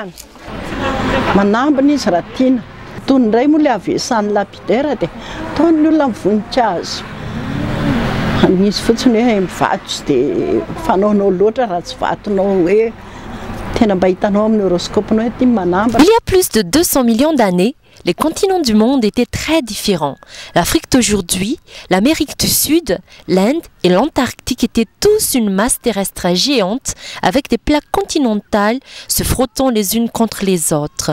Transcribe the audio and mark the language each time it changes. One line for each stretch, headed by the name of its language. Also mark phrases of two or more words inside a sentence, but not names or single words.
Malagasy: Manambona izy raha tiana. Toy ny iray moa ilay avesan'ny lapidaire dia ataon'ny olona voninkazo. Misy fotsiny hoe mivato tsy dia fanaonao loatra raha tsy vatonao hoe tena mba hitanao amin'ny horoscope-nao hoe ity manamba.
French: Il y a plus de 200 millions d'années, les continents du monde étaient très différents. L'Afrique d'aujourd'hui, l'Amérique du Sud, l'Inde et l'Antarctique étaient tous une masse terrestre géante avec des plaques continentales se frottant les unes contre les autres.